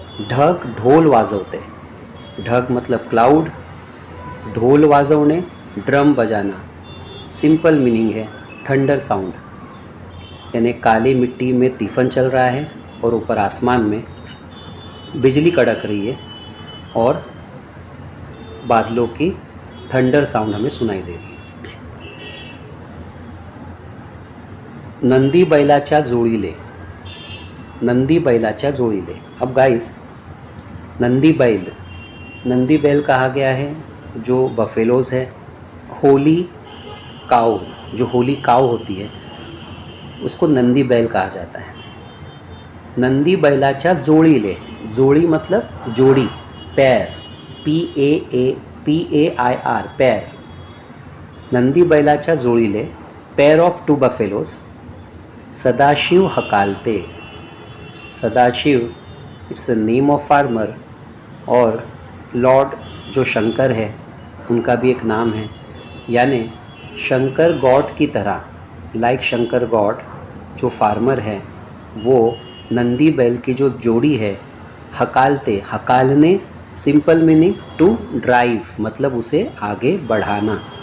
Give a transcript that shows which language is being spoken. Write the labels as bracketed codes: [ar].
[mr] ढग ढोल वाजवते, [hi] ढग मतलब क्लाउड, [mr] ढोल वाजवणे [hi] ड्रम बजाना, सिंपल मीनिंग है [en] thunder sound, [hi] यानी काली मिट्टी में तिफन चल रहा है और ऊपर आसमान में बिजली कड़क रही है और बादलों की थंडर साउंड हमें सुनाई दे रही है। [mr] नंदी बैलाच्या जोडीले, नंदी बैलाच्या जोडीले। [hi] अब गाइस नंदी बैल कहा गया है जो बफेलोज़ है। होली काऊ, जो होली काऊ होती है उसको नंदी बैल कहा जाता है। [mr] नंदी बैलाच्या जोडीले, [hi] जोड़ी मतलब जोड़ी, पैर, PAIR पैर। [mr] नंदी बैलाच्या जोडीले [en] pair of two buffaloes, [mr] Sadashiv हकालते। [hi] Sadashiv [en] it's a name of farmer [hi] और लॉर्ड जो शंकर है उनका भी एक नाम है, यानी शंकर गॉड की तरह, लाइक शंकर गॉड जो फार्मर है वो नंदी बैल की जो जोड़ी है हकालते, हकालने [en] simple meaning to drive [hi] मतलब उसे आगे बढ़ाना।